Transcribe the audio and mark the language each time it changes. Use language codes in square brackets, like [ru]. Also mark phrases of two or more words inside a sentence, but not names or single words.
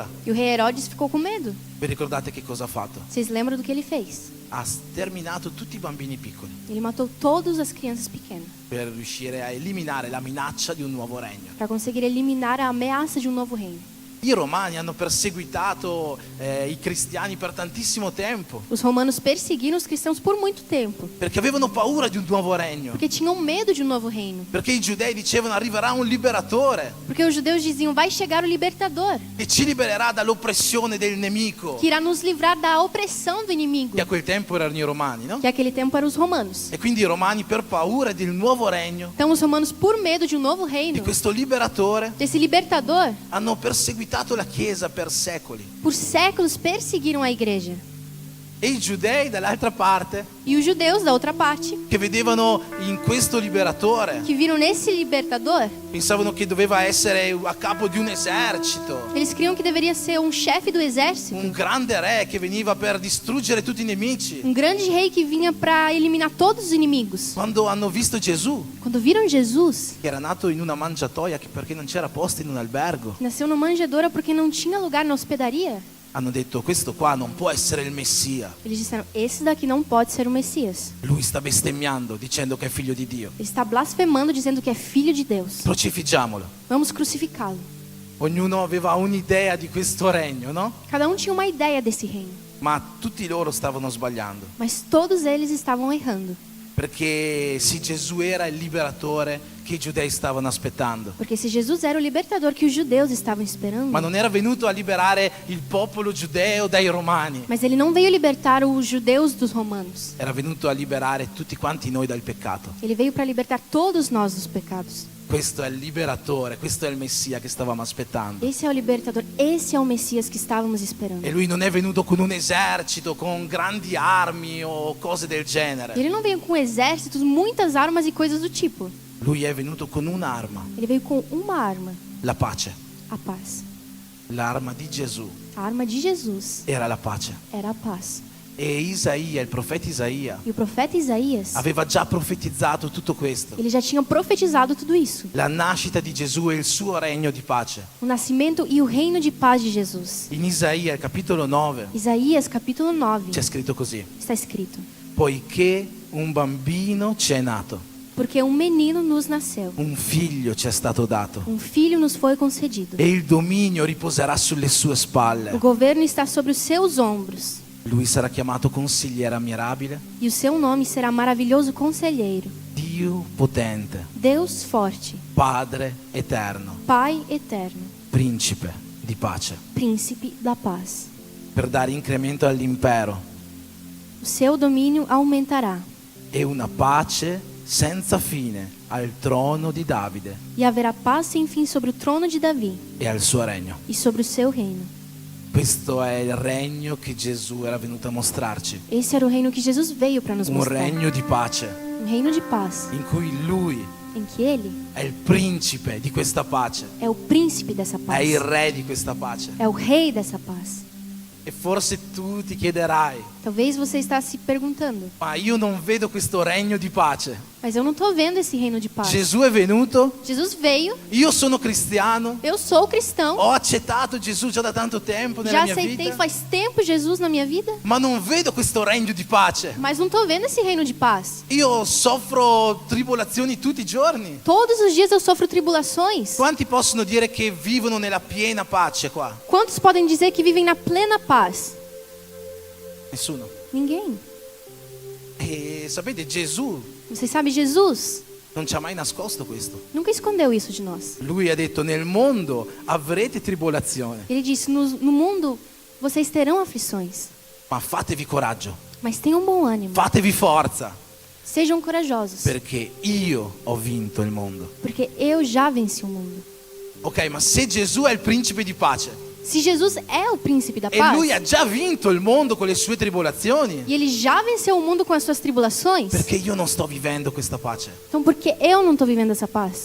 [pt] E o rei Herodes ficou com medo. [it] Vi ricordate che cosa ha fatto? [pt] Vocês lembram do que ele fez? [it] Ha sterminato tutti i bambini piccoli [pt] Ele matou todas as crianças pequenas [it] per riuscire a eliminare la minaccia di un nuovo regno. [pt] para conseguir eliminar a ameaça de um novo reino. [it] I romani hanno perseguitato i cristiani per tantissimo tempo [pt] Os romanos perseguiram os cristãos por muito tempo, [it] perché avevano paura di un nuovo regno. [pt] porque tinham medo de um novo reino. [it] Perché i giudei dicevano arriverà un liberatore [pt] Porque os judeus diziam: vai chegar o libertador, [it] e ci libererà dall'oppressione del nemico, [pt] que irá nos livrar da opressão do inimigo. [it] che a quel tempo erano i romani, no? [pt] Que naquele tempo eram os romanos. [it] E quindi i romani per paura del nuovo regno, [pt] Então os romanos, por medo de um novo [it] di [pt] reino, [it] questo liberatore, [pt] desse libertador, [it] hanno perseguitato la Chiesa per secoli. [pt] por séculos perseguiram a igreja. [it] E i giudei dall'altra parte, [pt] E os judeus, da outra parte, [it] che vedevano in questo liberatore, [pt] que viram nesse libertador, [it] pensavano che doveva essere a capo di un esercito, [pt] eles criam que deveria ser um chefe do exército, [it] un grande re che veniva per distruggere tutti i nemici. [pt] um grande rei que vinha para eliminar todos os inimigos. [it] Quando hanno visto Gesù, [pt] Quando viram Jesus, [it] che era nato in una mangiatoia perché non c'era posto in un albergo, [pt] que nasceu numa manjedoura porque não tinha lugar na hospedaria, [it] hanno detto questo qua non può essere il Messia. [pt] eles disseram: esse daqui não pode ser o Messias. [it] Lui sta bestemmiando dicendo che è figlio di Dio. [pt] Ele está blasfemando, dizendo que é filho de Deus. [it] Crocifiggiamolo. [pt] Vamos crucificá-lo. [it] Ognuno aveva un'idea di questo regno, no? [pt] Cada um tinha uma ideia desse reino, [it] Ma tutti loro stavano sbagliando. [pt] mas todos eles estavam errando. [it] Perché se Gesù era il liberatore che i giudei stavano aspettando, [pt] Porque se Jesus era o libertador que os judeus estavam esperando, [it] ma non era venuto a liberare il popolo giudeo dai romani, [pt] mas ele não veio libertar os judeus dos romanos. [it] era venuto a liberare tutti quanti noi dal peccato. [pt] Ele veio para libertar todos nós dos pecados. [it] Questo è il liberatore, questo è il Messia che stavamo aspettando. [pt] Esse é o libertador, esse é o Messias que estávamos [it] E [pt] esperando. [it] lui non è venuto con un esercito, con grandi armi o cose del genere. [pt] Ele não veio com exércitos, muitas armas e coisas do tipo. [it] Lui è venuto con un'arma, [pt] Ele veio com uma arma, [it] la pace. [pt] a paz. [it] L'arma di Gesù [pt] A arma de Jesus [it] era la pace. [pt] era a paz. [it] E Isaia, il profeta Isaia, [pt] E o profeta Isaías, [it] aveva già profetizzato tutto questo. [pt] ele já tinha profetizado tudo isso. [it] La nascita di Gesù e il suo regno di pace. [pt] O nascimento e o reino de paz de Jesus. [it] In Isaia, il capitolo 9, [pt] Isaías capítulo 9 [it] c'è scritto così: [pt] está escrito: [it] poiché un bambino ci è nato, [pt] porque um menino nos nasceu, [it] un figlio ci è stato dato, [pt] filho nos foi concedido. [it] e il dominio riposerà sulle sue [pt] O [it] spalle. [pt] governo está sobre os seus ombros. [it] Lui sarà chiamato consigliere ammirabile, [pt] E o seu nome será maravilhoso conselheiro, [it] Dio potente, [pt] Deus forte, [it] Padre eterno, [pt] Pai eterno, [it] principe di pace. [pt] príncipe da paz. [it] per dare incremento all'impero [pt] o seu domínio aumentará [it] e una pace senza fine al trono di Davide [pt] e haverá paz sem fim sobre o trono de Davi [it] e al suo regno. [pt] e sobre o seu reino. [it] Questo è il regno che Gesù era venuto a mostrarci, [pt] Esse era o reino que Jesus veio para nos [it] un [pt] mostrar. [it] regno di pace [pt] Um reino de paz, [it] in cui Lui [pt] em que Ele [it] è il principe di questa pace, [pt] é o príncipe dessa [it] è [pt] paz, [it] il re di questa pace. [pt] é o rei dessa paz. [it] E forse tu ti chiederai, [pt] Talvez você está se perguntando, [it] ma io non vedo questo regno di pace. [pt] mas eu não estou vendo esse reino de paz. [it] Gesù è venuto, [pt] Jesus veio, [it] io sono cristiano, [pt] eu sou cristão, [it] ho accettato Gesù già da tanto tempo nella [pt] já [it] mia [pt] aceitei [it] vita, [pt] faz tempo Jesus na minha vida, [it] ma non vedo questo regno di pace. [pt] mas não estou vendo esse reino de paz. [it] Io soffro tribolazioni tutti i giorni. [pt] Todos os dias eu sofro tribulações. [it] Quanti possono dire che vivono nella piena pace qua? [pt] Quantos podem dizer que vivem na plena paz? [it] Nessuno. [pt] Ninguém. [it] E sapete, Gesù [pt] Vocês sabem, Jesus [it] non ci ha mai nascosto questo. [pt] nunca escondeu isso de nós. [it] Lui ha detto: nel mondo avrete tribolazione, [pt] Ele disse, no mundo vocês terão aflições, [it] ma fatevi coraggio, [pt] mas tenham bom ânimo. [it] fatevi forza, [pt] Sejam corajosos, [it] perché io ho vinto il mondo. [pt] porque eu já venci o mundo. [it] Ok, ma se Gesù è il principe di pace [pt] Se Jesus é o príncipe da [it] e [pt] paz, [it] lui ha già vinto il mondo con le sue tribolazioni, [pt] e ele já venceu o mundo com as suas tribulações, [it] perché io non sto vivendo questa pace? [pt] então por que eu não estou vivendo essa paz?